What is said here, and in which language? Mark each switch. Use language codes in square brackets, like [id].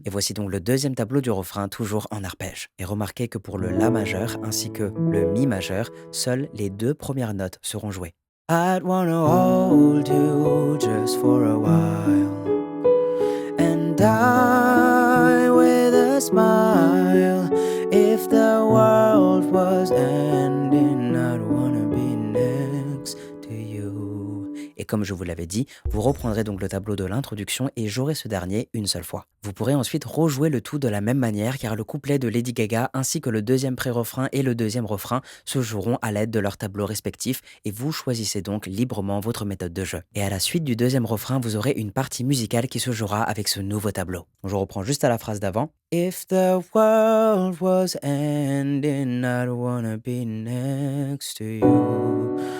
[fr] Et voici donc le deuxième tableau du refrain, toujours en arpège. Et remarquez que pour le La majeur ainsi que le Mi majeur, seules les deux premières notes seront jouées. [en] I'd wanna hold you just for a while and die with a smile. If the world was ending, I'd wanna be next to you. [fr] Et comme je vous l'avais dit, vous reprendrez donc le tableau de l'introduction et jouerez ce dernier une seule fois. Vous pourrez ensuite rejouer le tout de la même manière car le couplet de Lady Gaga ainsi que le deuxième pré-refrain et le deuxième refrain se joueront à l'aide de leurs tableaux respectifs et vous choisissez donc librement votre méthode de jeu. Et à la suite du deuxième refrain, vous aurez une partie musicale qui se jouera avec ce nouveau tableau. Donc je reprends juste à la phrase d'avant. [en] If the world was ending, I'd wanna be next to you.